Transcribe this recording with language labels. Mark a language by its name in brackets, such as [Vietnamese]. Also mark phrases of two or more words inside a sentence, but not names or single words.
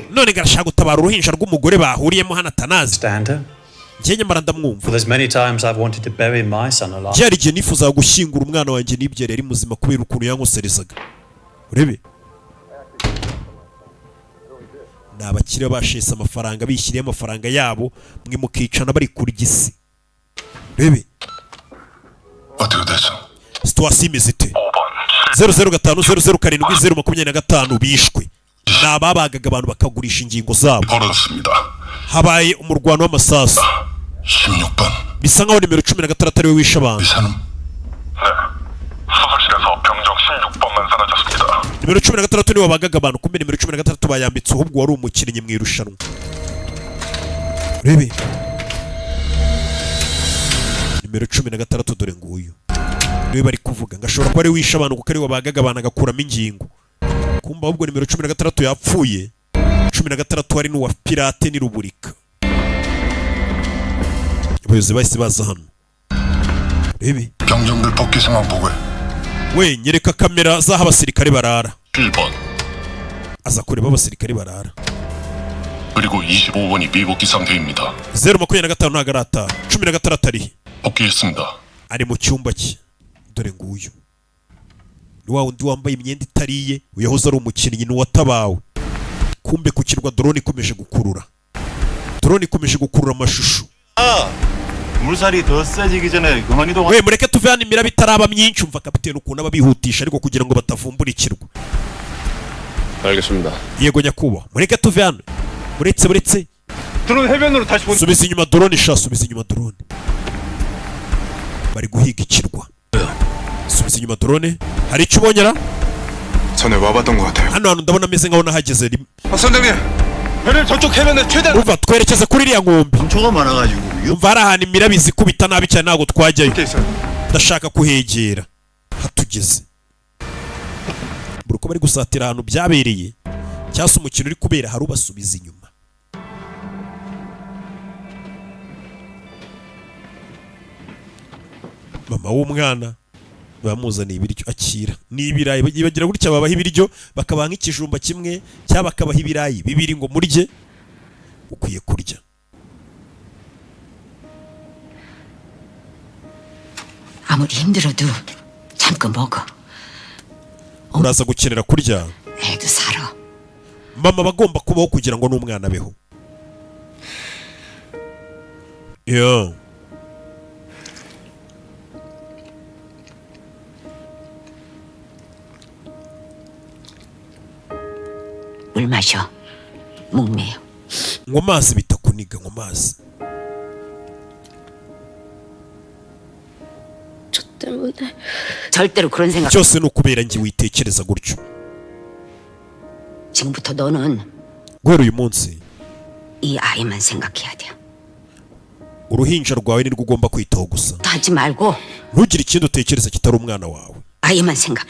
[Kinyarwanda] none garashaka gutabara uruhinja rw'umugore bahuriyemo hano atanazi [English] Stand her. [Kinyarwanda] njye nyamara ndamwumva [English] For there's many times I've wanted to bury my son alive. [Kinyarwanda] byari igihe nifuzaga gushyingura umwana wanjye nibyere ari muzima kubera ukuntu yankoserezaga urebe ni abakire bashese amafaranga bishyiriye amafaranga yabo mwe mukicana bari kurya isi urebe [Korean] 어떻게 됐어? [Kinyarwanda] situwasiyo imeze ite 005-007-025 bishwe ni ababagaga abantu bakagurisha ingingo zabo [Korean] 벌어졌습니다. [Kinyarwanda] habaye umurwano w'amasasu [Korean] 16번. [Kinyarwanda] bisa nkaho nimero 16 ariwe wishe abantu [Korean] 의사는? 네. 수술실에서 병정 16번만 사라졌습니다. [Kinyarwanda] nimero 16 niwe wabagaga abantu kumbe nimero 16 bayambitse ahubwo wari umukinnyi mu irushanwa urebe nimero 16 dore nguyu niwe bari kuvuga ngashobora kuba ari wishe abantu kuko ari wabagaga abantu agakuramo ingingo kumba ahubwo nimero 16 yapfuye 16 hari n'uwa pirate ni ruburika abayobozi bahise baza hano. Rebe [Korean] 경정들 복귀 상황 보고해. [Kinyarwanda] we nyereka kamera z'aho abasirikare barara. [Korean] 1번 [Kinyarwanda] aza kureba abasirikare barara. [Korean] 그리고 25번이 미복귀 상태입니다. [Kinyarwanda] 025 ntago arataha. 16 ari [Korean] 복귀했습니다. [Kinyarwanda] ari mu cyumba cye. dore nguyu ni wa wundi wambaye imyenda itariye uyahoze ari umukinnyi n'uwatabawe. kumbe ku kirwa drone ikomeje gukurura. drone ikomeje gukurura amashusho. [Korean] 물살이 더 세지기 전에 그만 이동. [Kinyarwanda] we mureke tuve hano imiraba itaraba myinshi. umva kapiteni ukuntu aba bihutisha ariko kugira ngo batavumbura ikirwa. [Korean] 알겠습니다. [Kinyarwanda] yego nyakubahwa mureke tuve hano. buretse [Korean] 드론 해변으로 다시 본. [Kinyarwanda] subiza inyuma drone sha. subiza inyuma drone. bari guhiga ikirwa. subiza inyuma drone. hari icyo ubonyera? [Korean] 전에 와봤던 것 같아요. [Kinyarwanda] hano hantu ndabona ameze nkaho nahageze rimwe. [Korean] 선장님, 배를 저쪽 해변에 최대한. [Kinyarwanda] umva twerekeze kuri iriya nkombe. [Korean] 초가 많아가지고 [Kinyarwanda] umva hari ahantu imiraba izi ikubita nabi cyane ntabwo twajyayo. [Korean] 있어요. [Kinyarwanda] ndashaka kuhegera. hatugeze buri uko bari gusatira ahantu byabereye cyangwa se umukino uri kubera hari ubasubiza inyuma. mama w'umwana bamuzaniye ibiryo akira. ni ibirayi bagira gutya babaha ibiryo bakabaha nk'ikijumba kimwe cyangwa bakabaha ibirayi bibiri ngo murye. ukwiye kurya. [Korean] 아무리 힘들어도 잠깐 먹어. [Kinyarwanda] uraza gukenera kurya. [Korean] 애도 살아. [Kinyarwanda] mama aba agomba kubaho kugira ngo n'umwana abeho. yeah. [Korean] 물 마셔. 목매요. [Kinyarwanda] nywa amazi bitakuniga. nywa amazi. [Korean] 저 때문에 절대로 그런 생각. [Kinyarwanda] byose ni ukubera njye witekereza gutyo. [Korean] 지금부터 너는 [Kinyarwanda] guhera uyu munsi [Korean] 이 아이만 생각해야 돼. [Kinyarwanda] uruhinja rwawe nirwo ugomba kwitaho gusa. [Korean] 하지 말고 [Kinyarwanda] ntugire ikindi utekereza kitari umwana wawe. [Korean] 아이만 생각해.